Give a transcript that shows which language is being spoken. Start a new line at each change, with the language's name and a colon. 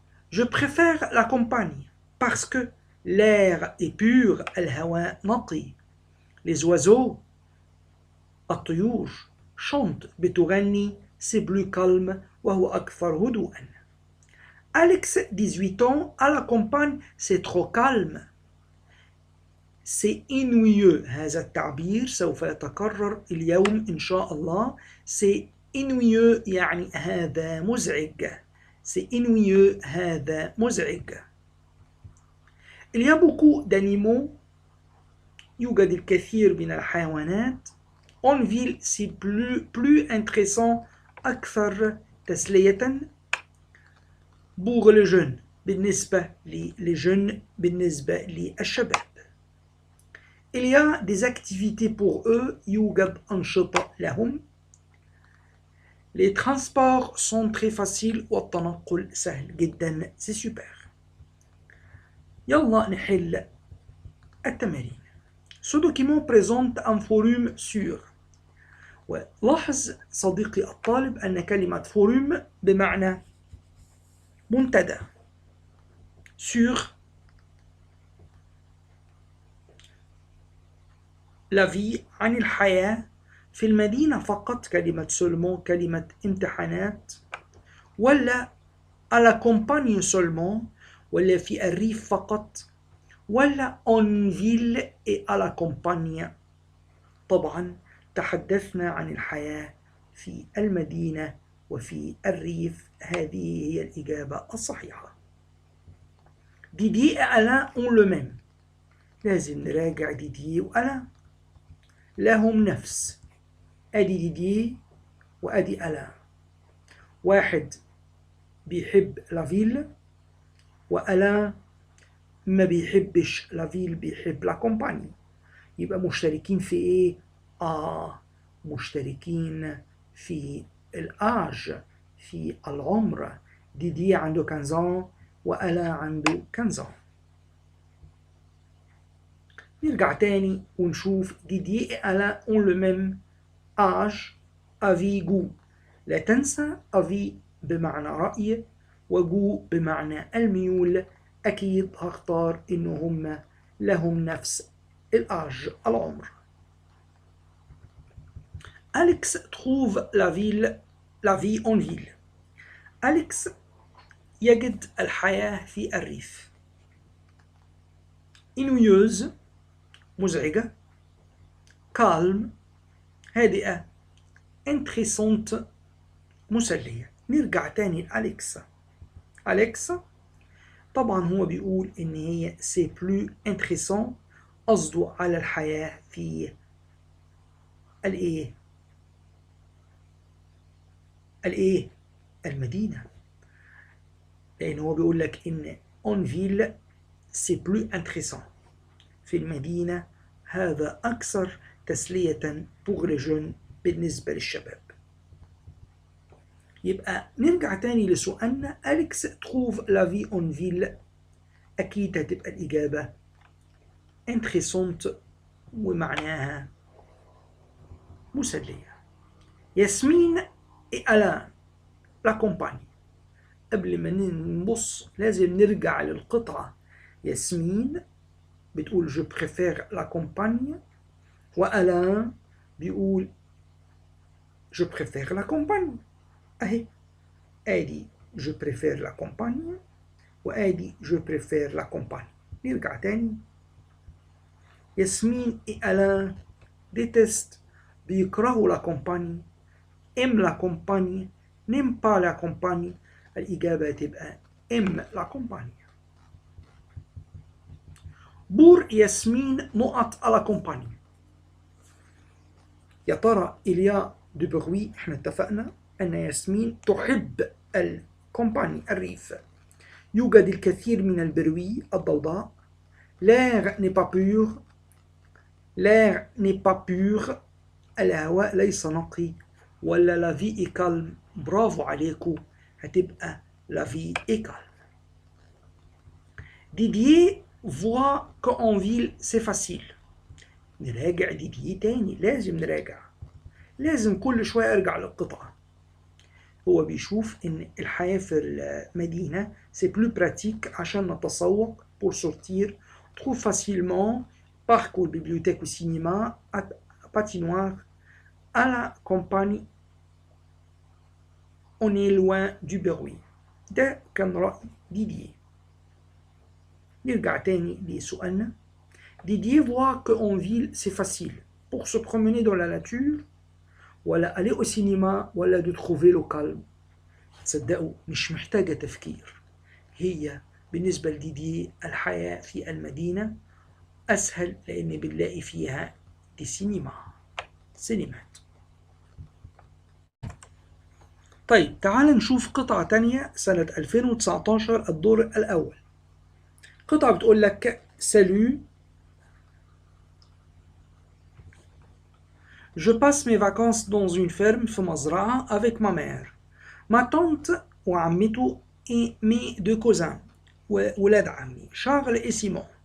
French: Je préfère la campagne parce que l'air est pur,
Arabic: الهواء نقي.
French: Les oiseaux, الطيور, chantent بتغني, c'est plus calme
Arabic: وهو أكثر هدوءا.
French: Alex, 18 ans, à la campagne, c'est trop calme. C'est ennuyeux.
Arabic: هذا التعبير سوف يتكرر اليوم إن شاء الله.
French: C'est ennuyeux
Arabic: يعني هذا مزعج.
French: C'est ennuyeux
Arabic: هذا مزعج.
French: Il y a beaucoup d'animaux.
Arabic: يوجد الكثير من الحيوانات.
French: En ville, c'est plus intéressant.
Arabic: أكثر تسلية.
French: pour les jeunes بالنسبة les jeunes
Arabic: بالنسبة للشباب.
French: Il y a des activités pour eux. يوجد أنشطة لهم. Les transports sont très faciles
Arabic: والتنقل سهل جدا.
French: C'est super.
Arabic: يلا نحل التمارين.
French: Ce document présente un forum sûr.
Arabic: ولاحظ صديقي الطالب أن كلمة forum بمعنى منتدى.
French: sur la vie
Arabic: عن الحياة في المدينة فقط كلمة seulement كلمة امتحانات ولا
French: à la campagne seulement
Arabic: ولا في الريف فقط ولا
French: en ville et à la campagne.
Arabic: طبعا تحدثنا عن الحياة في المدينة وفي الريف. هذه هي الإجابة الصحيحة.
French: ديدي et Alain ont le même.
Arabic: لازم نراجع ديدي وألان. لهم نفس. أدي ديدي وأدي ألان. واحد بيحب لافيل وألان ما بيحبش لافيل بيحب لا كومباني. يبقى مشتركين في إيه؟ مشتركين في الآج في العمر. ديدي عنده 15 وألا عنده 15. نرجع تاني ونشوف
French: ديدي et Alain ont le même âge. avis goût.
Arabic: لا تنسى avis بمعنى رأي وجو بمعنى الميول. أكيد هختار إنه هم لهم نفس الآج العمر.
French: Alex trouve la vie en ville.
Arabic: أليكس يجد الحياة في الريف.
French: ennuyeuse مزعجة. calme هادئة.
Arabic: intéressante مسلية. نرجع تاني لأليكس. أليكس طبعا هو بيقول إن هي
French: c'est plus intéressant
Arabic: قصده على الحياة في الإيه المدينة. لأن هو بيقول لك إن
French: en ville c'est plus intéressant.
Arabic: في المدينة هذا أكثر تسلية
French: pour les jeunes
Arabic: بالنسبة للشباب. يبقى نرجع تاني لسؤالنا.
French: أليكس trouve la vie en ville.
Arabic: أكيد هتبقى الإجابة intéressante ومعناها مسلية.
French: ياسمين et Alain la campagne.
Arabic: قبل ما نبص لازم نرجع للقطعة. ياسمين بتقول
French: je préfère la campagne
Arabic: وألان بيقول je préfère la campagne. أهي آدي
French: je préfère la campagne
Arabic: وآدي je préfère la campagne. نرجع تاني.
French: ياسمين et Alain détestent بيكرهوا la campagne aime la campagne, n'aime pas la campagne.
Arabic: الإجابة تبقى
French: aime la campagne.
Arabic: بور ياسمين نقط على campagne.
French: يا ترى il y a du bruit.
Arabic: احنا اتفقنا أن ياسمين تحب الكومباني الريف. يوجد الكثير من البروي الضوضاء.
French: l'air n'est pas pur. l'air n'est pas pur.
Arabic: الهواء ليس نقي.
French: ولا la vie est calme.
Arabic: برافو عليكم، هتبقى
French: la vie est calme. Didier voit qu'en ville c'est facile.
Arabic: نراجع ديديه تاني، لازم نراجع، لازم كل شوية أرجع للقطعة. هو بيشوف إن الحياة في المدينة
French: c'est plus pratique
Arabic: عشان نتسوق
French: pour sortir, trouve facilement, parcours, bibliothèque ou cinéma, patinoire. À la campagne on est loin du bruit.
Arabic: ده كان رأي ديديه. نرجع تاني لسؤالنا.
French: Didier voit qu'en ville c'est facile pour se promener dans la nature ولا aller au cinéma ولا de trouver le calme.
Arabic: تصدقوا مش محتاجة تفكير، هي بالنسبة لديديه الحياة في المدينة أسهل لأن بنلاقي فيها دي سينمات. طيب تعال نشوف قطعة تانية سنة 2019 الدور الأول.
French: قطعة بتقول لك Salut, je passe mes vacances dans une ferme في مزرعة avec ma mère, ma tante وعمته et mes deux cousins
Arabic: وولاد عمي
French: شارل et Simon.